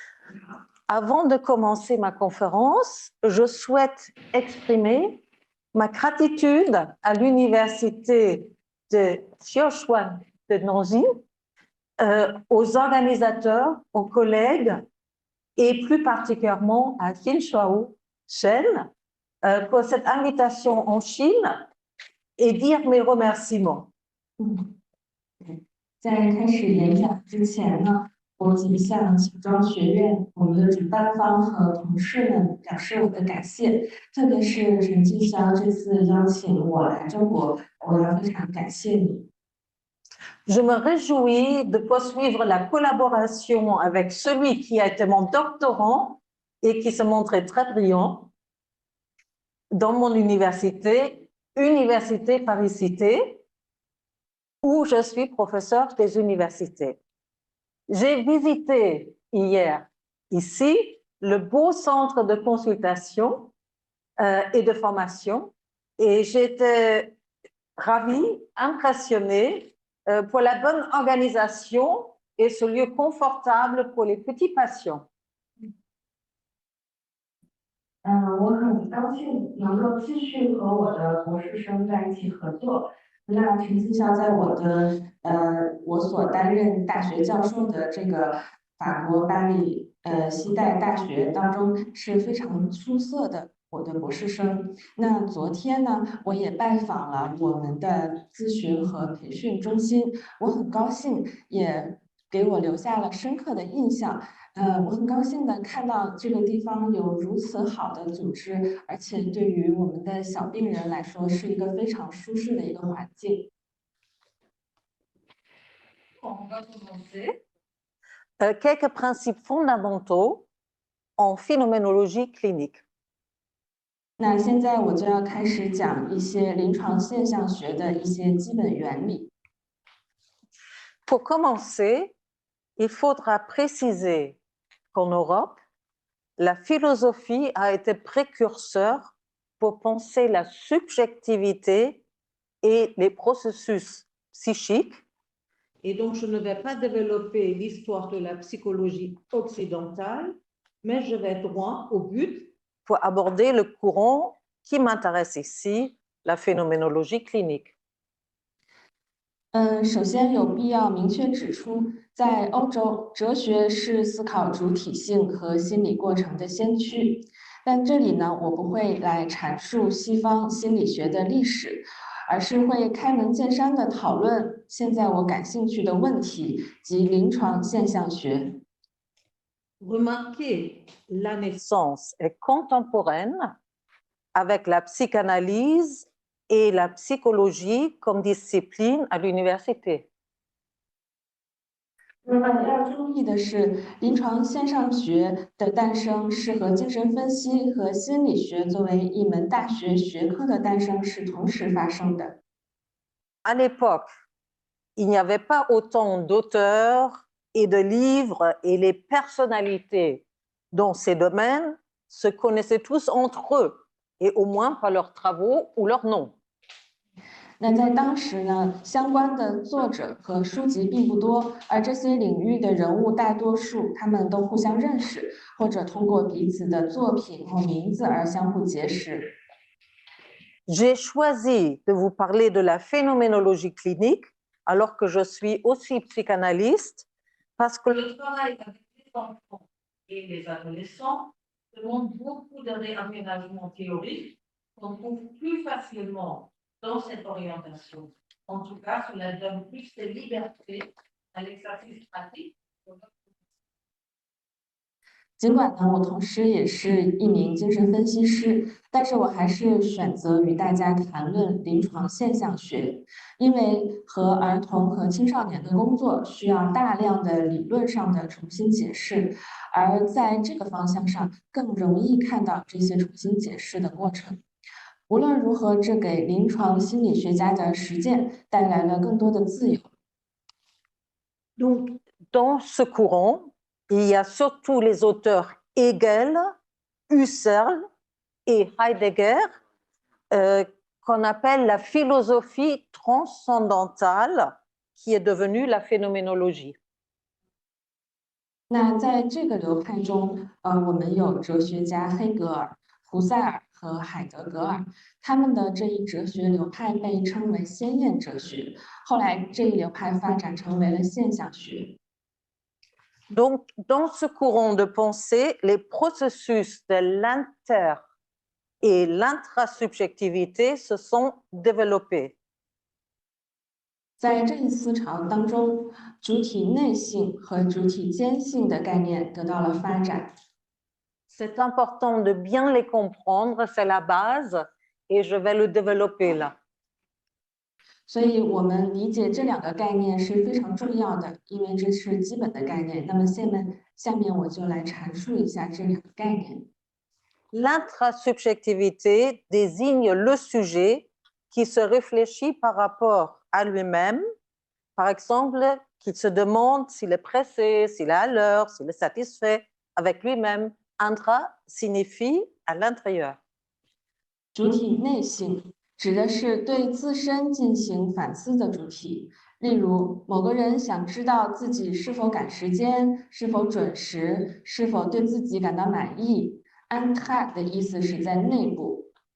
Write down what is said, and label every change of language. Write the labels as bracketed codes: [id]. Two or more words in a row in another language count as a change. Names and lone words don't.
[fr] Avant de commencer ma conférence, je souhaite exprimer ma gratitude à l'université de Sichuan de Nancy, aux organisateurs, aux collègues et plus particulièrement à Xin Shuao Shen pour cette invitation en Chine et dire mes remerciements. [zh] 在开始演讲之前呢，我仅向秦庄学院我们的主办方和同事们表示我的感谢，特别是陈继霄这次邀请我来中国，我要非常感谢你。 [fr] Je me réjouis de poursuivre la collaboration avec celui qui a été mon doctorant et qui se montrait très brillant dans mon université, Université Paris-Cité, où je suis professeur des universités. J'ai visité hier ici le beau centre de consultation et de formation et j'étais ravie, impressionnée pour la bonne organisation et ce lieu confortable pour les petits patients. [zh] 我很高兴能够继续和我的博士生在一起合作。那陈继霄在我所担任大学教授的这个法国巴黎西代大学当中是非常出色的我的博士生。那昨天呢，我也拜访了我们的咨询和培训中心，我很高兴，也给我留下了深刻的印象。我很高兴的看到这个地方有如此好的组织，而且对于我们的小病人来说是一个非常舒适的一个环境。 [fr] Quelques principes fondamentaux en phénoménologie clinique. [zh] 那现在我就要开始讲一些临床现象学的一些基本原理。 [fr] Pour commencer, il faudra préciser qu'en Europe, la philosophie a été précurseur pour penser la subjectivité et les processus psychiques. Et donc, je ne vais pas développer l'histoire de la psychologie occidentale, mais je vais droit au but pour aborder le courant qui m'intéresse ici, la phénoménologie clinique. [zh] 首先有必要明确指出，在欧洲，哲学是思考主体性和心理过程的先驱。但这里呢，我不会来阐述西方心理学的历史，而是会开门见山的讨论现在我感兴趣的问题及临床现象学。 [fr] Remarquez, la naissance est contemporaine avec la psychanalyse et la psychologie comme discipline à l'université. [zh] 那么要注意的是，临床现象学的诞生是和精神分析和心理学作为一门大学学科的诞生是同时发生的。 [fr] À l'époque, il n'y avait pas autant d'auteurs et de livres et les personnalités dans ces domaines se connaissaient tous entre eux, et au moins par leurs travaux ou leurs noms. [zh] 那在当时呢，相关的作者和书籍并不多，而这些领域的人物大多数他们都互相认识，或者通过彼此的作品和名字而相互结识。 [fr] J'ai choisi de vous parler de la phénoménologie clinique alors que je suis aussi psychanalyste parce que le travail avec les enfants et les adolescents demande beaucoup de réaménagement théorique qu'on trouve plus facilement dans cette orientation. En tout cas, cela donne plus de liberté à l'exercice pratique. [zh] 尽管呢，我同时也是一名精神分析师，但是我还是选择与大家谈论临床现象学，因为和儿童和青少年的工作需要大量的理论上的重新解释，而在这个方向上更容易看到这些重新解释的过程。无论如何，这给临床心理学家的实践带来了更多的自由。 [fr] Donc, dans ce courant, il y a surtout les auteurs Hegel, Husserl et Heidegger, qu'on appelle la philosophie transcendantale, qui est devenue la phénoménologie. [zh] 那在这个流派中，我们有哲学家黑格尔、胡塞尔和海德格尔，他们的这一哲学流派被称为先验哲学。后来这一流派发展成为了现象学。 [fr] Donc, dans ce courant de pensée, les processus de l'inter- et l'intrasubjectivité se sont développés. [zh] 在这一思潮当中，主体内性和主体间性的概念得到了发展。 [fr] C'est important de bien les comprendre, c'est la base, et je vais le développer là. [zh] 所以我们理解这两个概念是非常重要的，因为这是基本的概念。那么下面我就来阐述一下这两个概念。 [fr] L'intrasubjectivité désigne le sujet qui se réfléchit par rapport à lui-même, par exemple, qu'il se demande s'il est pressé, s'il est à l'heure, s'il est satisfait avec lui-même. Intra signifie à l'intérieur. [zh] 主体内性指的是对自身进行反思的主体，例如某个人想知道自己是否赶时间、是否准时、是否对自己感到满意。Intra 的意思是在内部。